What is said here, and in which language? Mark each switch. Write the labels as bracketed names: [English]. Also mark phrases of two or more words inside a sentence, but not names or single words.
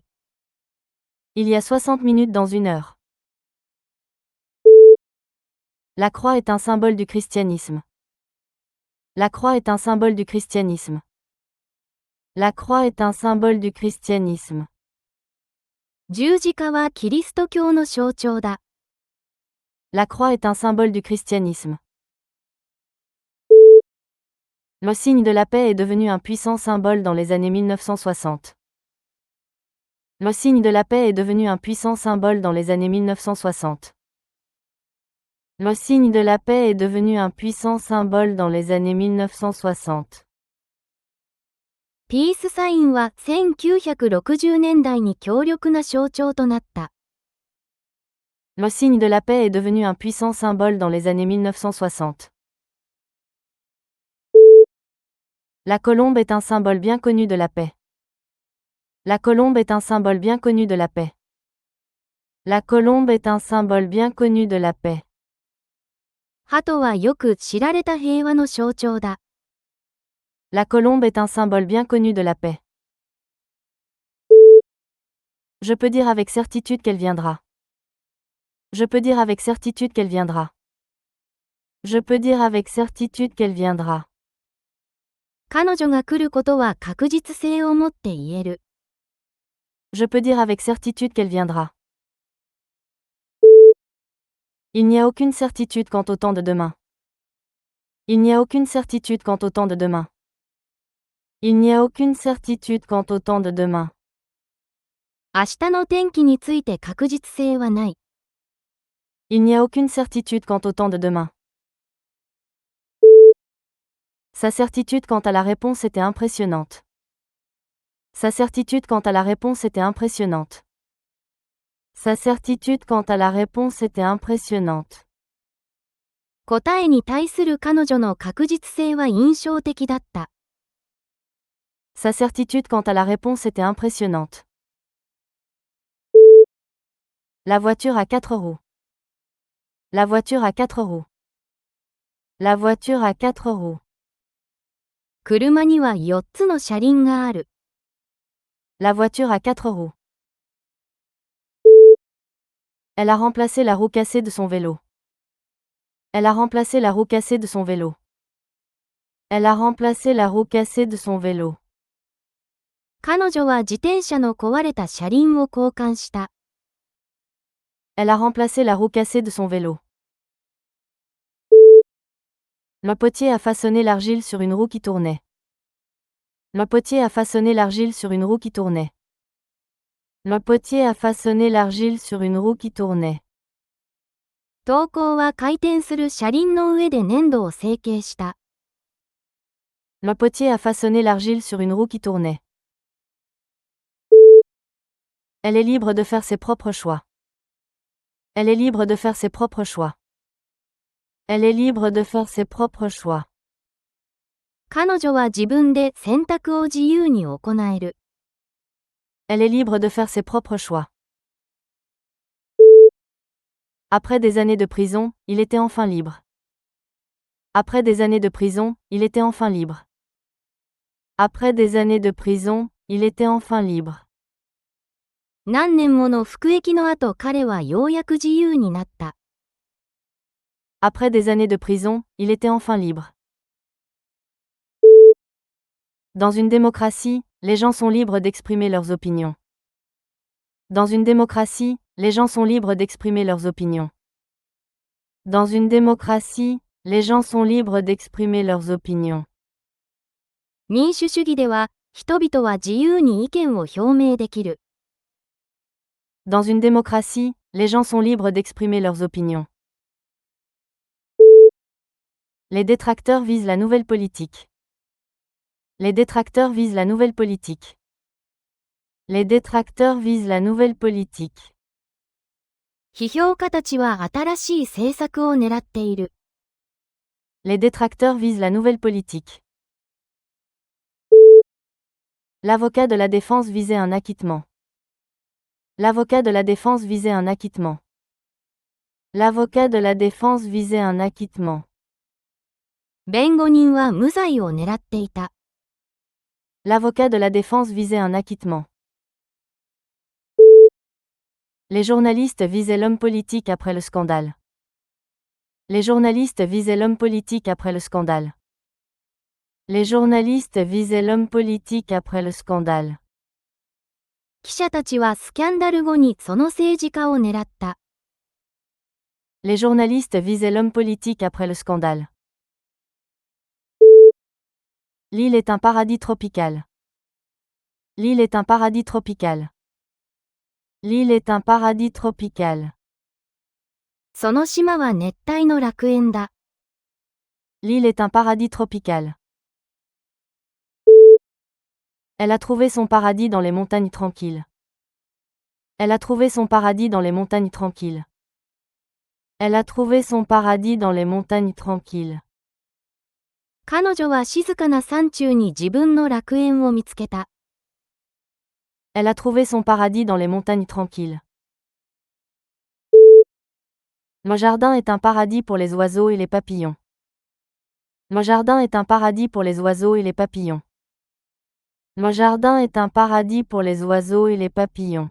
[French] Il y a 60 minutes dans 1 heure. La croix est un symbole du christianisme. La croix est un symbole du christianisme. La croix est un symbole du christianisme. [Japanese] 十字架はキリスト教の象徴だ。 [French] La croix est un symbole du christianisme. Le signe de la paix est devenu un puissant symbole dans les années 1960. Le signe de la paix est devenu un puissant symbole dans les années 1960. Le signe de la paix est devenu un puissant symbole dans les années 1960. [Japanese] ピースサインは1960年代に強力な象徴となった。 [French] Le signe de la paix est devenu un puissant symbole dans les années 1960. La colombe est un symbole bien connu de la paix. La colombe est un symbole bien connu de la paix. La colombe est un symbole bien connu de la paix. [Japanese] 鳩はよく知られた平和の象徴だ。 [French] La colombe est un symbole bien connu de la paix. Je peux dire avec certitude qu'elle viendra. Je peux dire avec certitude qu'elle viendra. Je peux dire avec certitude qu'elle viendra. [Japanese] 彼女が来ることは確実性を持って言える。 [French] Je peux dire avec certitude qu'elle viendra. Il n'y a aucune certitude quant au temps de demain. Il n'y a aucune certitude quant au temps de demain. Il n'y a aucune certitude quant au temps de demain. [Japanese] 明日の天気について確実性はない。 [French] Il n'y a aucune certitude quant au temps de demain. Sa certitude quant à la réponse était impressionnante. Sa certitude quant à la réponse était impressionnante. Sa certitude quant à la réponse était impressionnante. [Japanese] 答えに対する彼女の確実性は印象的だった。 [French] Sa certitude quant à la réponse était impressionnante. La voiture à 4 roues. La voiture à 4 roues. La voiture à 4 roues. [Japanese] 車には4つの車輪がある。 [French] La voiture à 4 roues. Elle a remplacé la roue cassée de son vélo. Elle a remplacé la roue cassée de son vélo. Elle a remplacé la roue cassée de son vélo. [Japanese] 彼女は自転車の壊れた車輪を交換した。 [French] Elle a remplacé la roue cassée de son vélo. Le potier a façonné l'argile sur une roue qui tournait. Le potier a façonné l'argile sur une roue qui tournait. Le potier a façonné l'argile sur une roue qui tournait. [Japanese] 陶工は回転する車輪の上で粘土を成形した。 [French] Le potier a façonné l'argile sur une roue qui tournait. Elle est libre de faire ses propres choix. Elle est libre de faire ses propres choix. Elle est libre de faire ses propres choix. [Japanese] 彼女は自分で選択を自由に行える。 [French] Elle est libre de faire ses propres choix. Après des années de prison, il était enfin libre. Après des années de prison, il était enfin libre. Après des années de prison, il était enfin libre. [Japanese] 何年もの服役の後彼はようやく自由になった。 [French] Après des années de prison, il était enfin libre. Dans une démocratie, les gens sont libres d'exprimer leurs opinions. Dans une démocratie, les gens sont libres d'exprimer leurs opinions. Dans une démocratie, les gens sont libres d'exprimer leurs opinions. [Japanese] 民主主義では、人々は自由に意見を表明できる。 [French] Dans une démocratie, les gens sont libres d'exprimer leurs opinions. Les détracteurs visent la nouvelle politique. Les détracteurs visent la nouvelle politique. Les détracteurs visent la nouvelle politique. [Japanese] 批評家たちは新しい政策を狙っている。 [French] Les détracteurs visent la nouvelle politique. L'avocat de la défense visait un acquittement. L'avocat de la défense visait un acquittement. L'avocat de la défense visait un acquittement. [Japanese] 弁護人は無罪を狙っていた。 [French] L'avocat de la défense visait un acquittement. Les journalistes visaient l'homme politique après le scandale. Les journalistes visaient l'homme politique après le scandale. Les journalistes visaient l'homme politique après le scandale. [Japanese] 記者たちはスキャンダル後にその政治家を狙った。 [French] Les journalistes visaient l'homme politique après le scandale. L'île est un paradis tropical. L'île est un paradis tropical. L'île est un paradis tropical. [Japanese] その島は熱帯の楽園だ。 [French] L'île est un paradis tropical. Elle a trouvé son paradis dans les montagnes tranquilles. Elle a trouvé son paradis dans les montagnes tranquilles. Elle a trouvé son paradis dans les montagnes tranquilles. [Japanese] 彼女は静かな山中に自分の楽園を見つけた。 [French] Elle a trouvé son paradis dans les montagnes tranquilles. Mon jardin est un paradis pour les oiseaux et les papillons. Mon jardin est un paradis pour les oiseaux et les papillons. Mon jardin est un paradis pour les oiseaux et les papillons.